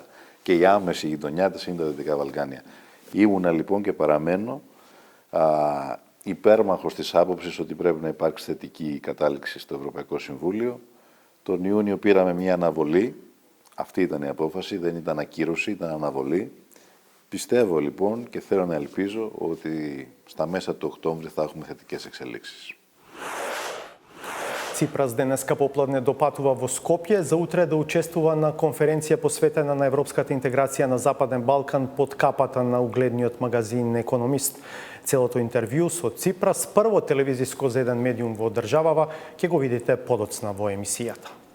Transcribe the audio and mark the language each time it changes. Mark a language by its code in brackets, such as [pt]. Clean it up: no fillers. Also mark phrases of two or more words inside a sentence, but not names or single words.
[el] Και η άμεση γειτονιά της είναι τα Δυτικά Βαλκάνια. Ήμουνα λοιπόν και παραμένω υπέρμαχος της άποψης ότι πρέπει να υπάρξει θετική κατάληξη στο Ευρωπαϊκό Συμβούλιο. Τον Ιούνιο πήραμε μια αναβολή. Αυτή ήταν η απόφαση, δεν ήταν ακύρωση, ήταν αναβολή. Πιστεύω λοιπόν και θέλω να ελπίζω ότι στα μέσα του Οκτώβρη θα έχουμε θετικές εξελίξεις. [mk] Ципрас денеска попладне допатува во Скопје за утре да учествува на конференција посветена на европската интеграција на Западен Балкан под капата на угледниот магазин Економист. Целото интервју со Ципрас, прво телевизиско за еден медиум во државава, ќе го видите подоцна во емисијата.